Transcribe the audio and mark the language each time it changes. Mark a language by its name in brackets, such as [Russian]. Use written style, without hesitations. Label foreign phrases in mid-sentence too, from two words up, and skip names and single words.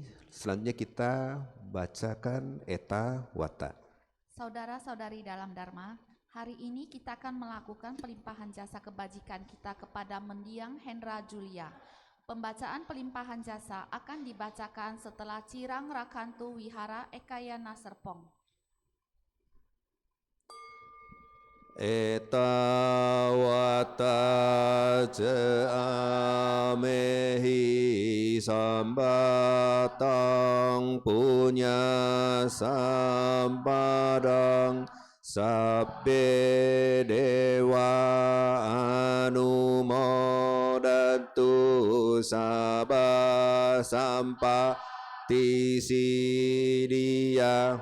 [Indonesian] Selanjutnya kita bacakan Eta Wata. Saudara-saudari dalam Dharma, hari ini kita akan melakukan pelimpahan jasa kebajikan kita kepada Mendiang Hendra Julia. Pembacaan pelimpahan jasa akan dibacakan setelah [Pali] Cirang Rakantu [Indonesian] Wihara Ekayana Serpong. [Pali] Eta wata amehi sambatang punya sampadang sabbe dewa anumodantu sabba sampati siddhya.